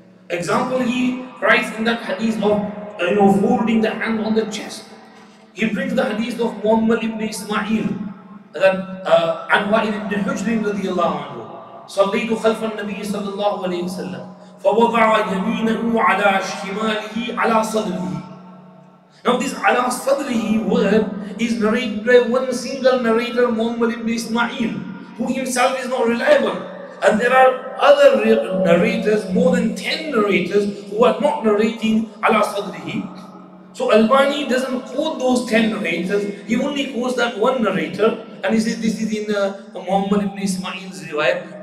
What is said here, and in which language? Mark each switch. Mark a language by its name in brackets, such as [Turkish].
[English] Example, he writes in that hadith of folding the hand on the chest. He brings the hadith of Muhammad ibn Ismail that [Arabic] عن وائل ibn Hujr رضي الله عنه صليت خلف النبي صلى الله عليه وسلم فوضع يمينه على شماله على صدره. [English] Now this ala sadrihi word is narrated by one single narrator, Muhammad ibn Ismail, who himself is not reliable. And there are other narrators, more than 10 narrators, who are not narrating ala sadrihi. So Albani doesn't quote those 10 narrators, he only quotes that one narrator, and he says this is in Muhammad ibn Ismail's riwayat.